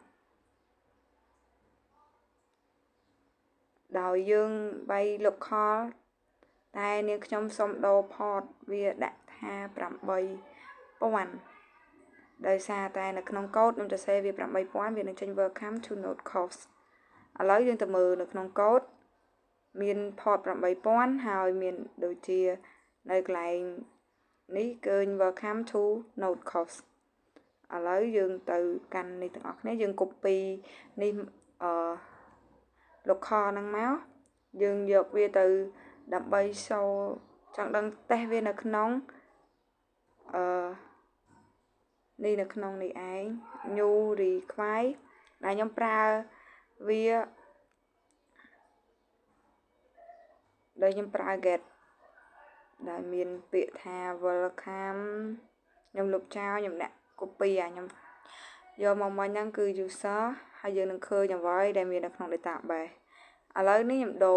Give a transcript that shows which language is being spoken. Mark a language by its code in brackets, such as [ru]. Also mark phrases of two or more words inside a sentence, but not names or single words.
[km] ដោយយើងវាយ local តែនាងខ្ញុំសុំដូរ port វាដាក់ថា8000ដោយសារតែនៅក្នុង កូដខ្ញុំទៅសេវា 8000វានឹងចេញ [en] welcome to node course [km] ឥឡូវយើងទៅមើលនៅក្នុងកូដមាន port 8000ហើយមានដូចជានៅកន្លែងនេះគឺ [en] welcome to node course [km] ឥឡូវយើងទៅកាន់នេះទាំងអស់គ្នាយើង copy នេះlocal ហ្នឹងមកយើងយកវាទៅដើម្បីសូចង់ដឹងតេស្តវានៅក្នុង នេះនៅក្នុងនេះឯង [en] new require [km] ដែលខ្ញុំប្រើវាដែលខ្ញុំប្រើ get ដែលមានពាក្យថា welcome ខ្ញុំលុបចោលខ្ញុំដាក់ copy ខ្ញុំយកមកមិញហ្នឹងគឺ user ហើយយើងនឹងឃើញអ្វីដែលមាននៅក្នុង database ឥឡូវនេះខ្ញុំដូ